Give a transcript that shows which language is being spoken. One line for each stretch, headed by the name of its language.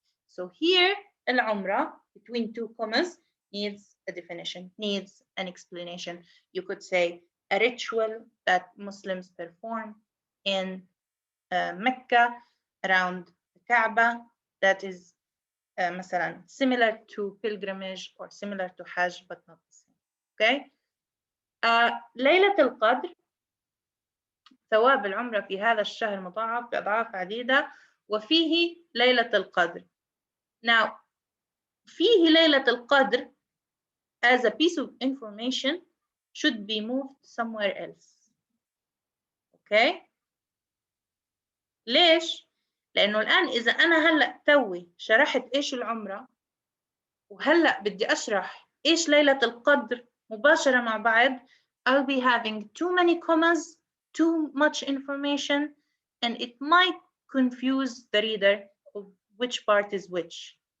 English: So here, Al-Umrah, between two commas, needs a definition, needs an explanation. You could say a ritual that Muslims perform in Mecca around the Kaaba that is مثلا similar to pilgrimage or similar to Hajj but not the same. Okay?
Arabic: ليلة القدر, ثواب العمرة في هذا الشهر مضاعف بأضعاف عديدة وفيه ليلة القدر.
English: Now,
Arabic: فيه ليلة القدر
English: as a piece of information should be moved somewhere else. Okay?
Arabic: ليش؟ لأنه الآن إذا أنا هلأ توي شرحت إيش العمرة وهلأ بدي أشرح إيش ليلة القدر مباشرة مع بعض,
English: I'll be having too many commas, too much information, and it might confuse the reader of which part is which.